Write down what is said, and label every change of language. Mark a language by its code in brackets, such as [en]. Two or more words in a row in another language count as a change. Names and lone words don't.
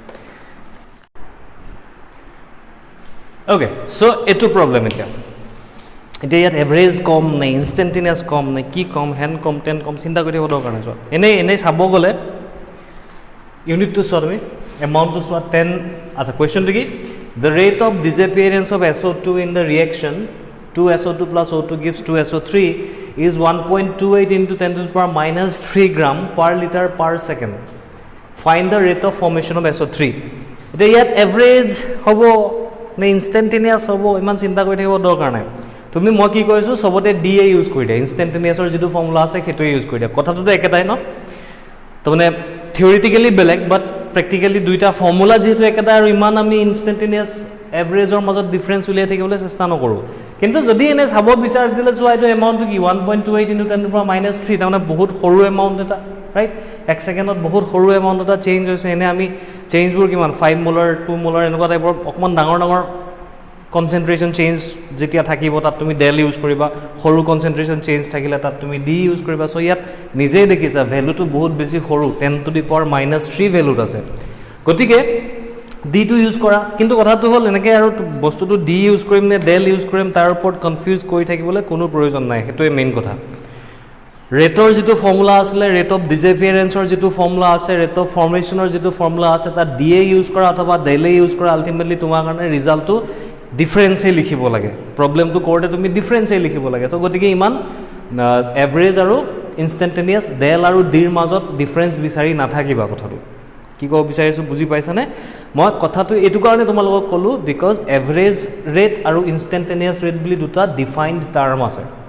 [en] okay so' [as] এইটো প্ৰব্লেম এতিয়া ইয়াত এভাৰেজ কম নে ইনষ্টেন্টেনিয়াছ কম নে কি কম হেন কম টেন কম চিন্তা কৰি থাকিব দৰকাৰ নাই চোৱা এনেই চাব গ'লে ইউনিটটো চোৱা তুমি এমাউণ্টটো চোৱা 10 আচ্ছা কুৱেশ্যনটো কি [en] the rate of disappearance of SO2 in the reaction 2SO2 plus O2 gives 2SO3 is 1.28 into 10 to the power minus 3 gram per liter per second find the rate of formation of SO3 [as] এতিয়া ইয়াত এভাৰেজ হ'ব নে ইনষ্টেন্টেনিয়াছ হ'ব ইমান চিন্তা কৰি থাকিব দৰকাৰ নাই তুমি মই কি কৈছোঁ সবতে ডি এ ইউজ কৰি দিয়া ইনষ্টেন্টেনিয়াছৰ যিটো ফৰ্মুলা আছে সেইটোৱে ইউজ কৰি দিয়া কথাটোতো একেটাই ন তো মানে থিয়ৰিটিকেলি বেলেগ বাট প্ৰেক্টিকেলি দুইটা ফৰ্মুলা যিহেতু একেটাই আৰু ইমান আমি ইনষ্টেন্টেনিয়াছ এভাৰেজৰ মাজত ডিফাৰেঞ্চ উলিয়াই থাকিবলৈ চেষ্টা নকৰোঁ কিন্তু যদি এনে চাব বিচাৰ দিলে চোৱা এইটো এমাউণ্টটো কি [en] 1.28 into 10 to the power minus 3 [as] তাৰমানে বহুত সৰু এমাউণ্ট এটা ৰাইট এক ছেকেণ্ডত বহুত সৰু এমাউণ্ট এটা চেঞ্জ হৈছে এনে আমি চেঞ্জবোৰ কিমান 5 মোলাৰ 2 মোলাৰ এনেকুৱা টাইপৰ অকণমান ডাঙৰ [en] concentration change [as] যেতিয়া থাকিব তাত তুমি ডেল ইউজ কৰিবা সৰু [en] concentration change [as] থাকিলে তাত তুমি ডি ইউজ কৰিবা চ' ইয়াত নিজেই দেখিছা ভেলুটো বহুত বেছি সৰু [en] 10 to the power minus 3 [as] ভেলুত আছে গতিকে ডিটো ইউজ কৰা কিন্তু কথাটো হ'ল এনেকৈ আৰু বস্তুটো ডি ইউজ কৰিম নে ডেল ইউজ কৰিম তাৰ ওপৰত কনফিউজ কৰি থাকিবলৈ কোনো প্ৰয়োজন নাই সেইটোৱে মেইন কথা ৰেটৰ যিটো ফৰ্মুলা আছিলে [en] rate of disappearance [as] যিটো ফৰ্মুলা আছে [en] rate of formation [as] যিটো ফৰ্মুলা আছে তাত ডি এ ইউজ কৰা অথবা ডেলে ইউজ কৰা আল্টিমেটলি তোমাৰ কাৰণে ৰিজাল্টটো ডিফাৰেঞ্চেই লিখিব লাগে প্ৰব্লেমটো কৰোঁতে তুমি ডিফাৰেঞ্চেই লিখিব লাগে তো গতিকে ইমান এভাৰেজ আৰু ইনষ্টেন্টেনিয়াছ ডেল আৰু ডিৰ মাজত ডিফাৰেঞ্চ বিচাৰি নাথাকিবা কথাটো কি ক'ব বিচাৰিছোঁ বুজি পাইছানে মই কথাটো এইটো কাৰণে তোমালোকক ক'লোঁ বিকজ [en] average rate [as] আৰু [en] instantaneous rate [as] বুলি দুটা [en] defined term [as] আছে